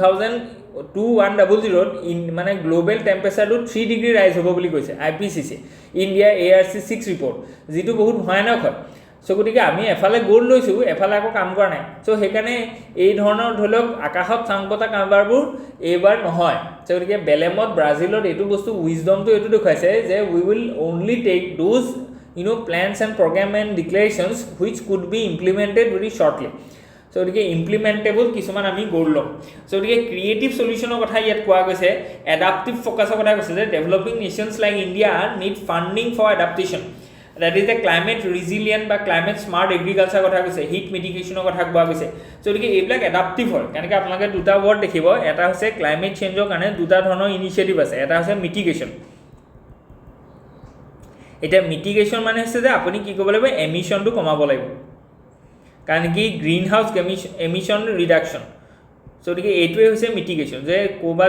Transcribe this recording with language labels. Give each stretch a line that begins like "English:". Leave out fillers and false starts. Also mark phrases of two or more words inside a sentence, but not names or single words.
Assamese: 2100 মানে
English: global temperature
Assamese: 3
English: degree rise
Assamese: হ'ব বুলি কৈছে IPCC ইণ্ডিয়া ARC 6 ৰিপৰ্ট যিটো বহুত ভয়ানক হয় চ' গতিকে আমি এফালে গ'ল লৈছোঁ এফালে আকৌ কাম কৰা নাই চ' সেইকাৰণে এই ধৰণৰ ধৰি লওক আকাশত চাং পতা কাৰবাৰবোৰ এইবাৰ নহয় চ' গতিকে বেলেমত ব্ৰাজিলত এইটো বস্তু উইজডমটো এইটো দেখুৱাইছে যে
English: we will only take those plans and programs and declarations which could be implemented very shortly
Assamese: চ' গতিকে ইমপ্লিমেণ্টেবল কিছুমান আমি গ'ল ল'ম চ' গতিকে
English: creative solution
Assamese: কথা ইয়াত কোৱা গৈছে
English: adaptive focus
Assamese: কথা কৈছে যে
English: developing nations like India need funding for adaptation that is the climate resilient
Assamese: বা
English: climate smart agriculture
Assamese: কথা কৈছে
English: heat mitigation
Assamese: কথা কোৱা গৈছে চ' গতিকে এইবিলাক এডাপ্টিভ হয় কেনেকৈ আপোনালোকে দুটা ৱৰ্ড দেখিব এটা হৈছে
English: climate change
Assamese: কাৰণে দুটা ধৰণৰ ইনিচিয়েটিভ আছে এটা হৈছে মিটিগেশ্যন এতিয়া মিটিগেশ্যন মানে হৈছে যে আপুনি কি কৰিব লাগিব এমিশ্যনটো কমাব লাগিব কাৰণ কি
English: green house emission reduction
Assamese: চ' গতিকে এইটোৱে হৈছে মিটিগেশ্যন যে ক'ৰবাত